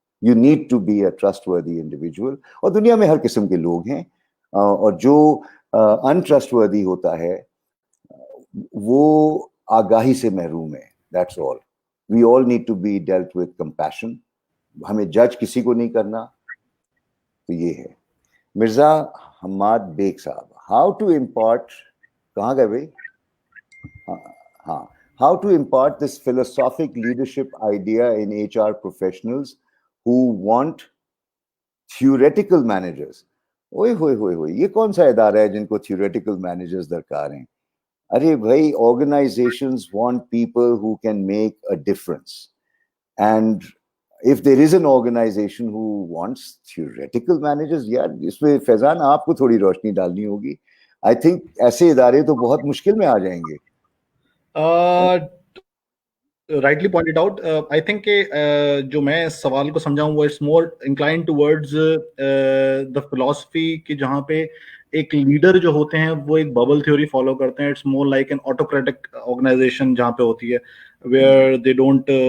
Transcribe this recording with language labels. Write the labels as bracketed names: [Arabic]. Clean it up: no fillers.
[English] You need to be a trustworthy individual. [Hindi] और दुनिया में हर किस्म के लोग हैं, और जो अनट्रस्टवर्दी होता है वो आगाही से महरूम है. [English] That's all. We all need to be dealt with compassion. [Hindi] हमें जज किसी को नहीं करना. तो ये है. मिर्जा हम्माद बेग साहब, [English] how to impart, [Hindi] कहाँ गए भाई? हाँ, [English] how to impart this philosophic leadership idea in HR professionals who want theoretical managers. [Hindi] ओए होए, ये कौन सा इदारा है जिनको theoretical managers दरकार हैं? अरे भाई, [English] organizations want people who can make a difference. And if there is an organization who wants theoretical managers, [Hindi] यार इसमें फैजान आपको थोड़ी रोशनी डालनी होगी. [English] I think [Hindi] ऐसे इदारे तो बहुत मुश्किल में आ जाएंगे. [English] rightly pointed out. I think [Hindi] जो मैं इस सवाल को समझाऊं वो [English] it's more inclined towards the philosophy [Hindi] कि जहाँ पे एक लीडर जो होते हैं वो एक बबल थ्योरी फॉलो करते हैं. [English] It's more like an autocratic organization [Hindi] जहाँ पे होती है, [English] where they don't